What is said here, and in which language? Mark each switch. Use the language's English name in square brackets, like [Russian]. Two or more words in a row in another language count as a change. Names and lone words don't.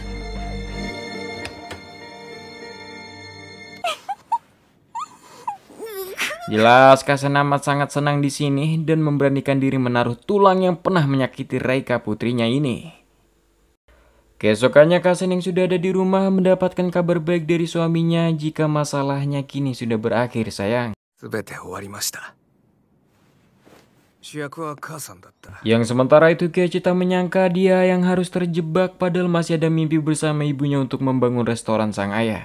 [Indonesian] Jelas Kasen amat sangat senang di sini dan memberanikan diri menaruh tulang yang pernah menyakiti Reika putrinya ini. Keesokannya Kasen yang sudah ada di rumah mendapatkan kabar baik dari suaminya jika masalahnya kini sudah berakhir, sayang. [Japanese] 全て終わりました。主役は母さんだった。 [Indonesian] Yang sementara itu Kyoichi tak menyangka dia yang harus terjebak padahal masih ada mimpi bersama ibunya untuk membangun restoran sang ayah.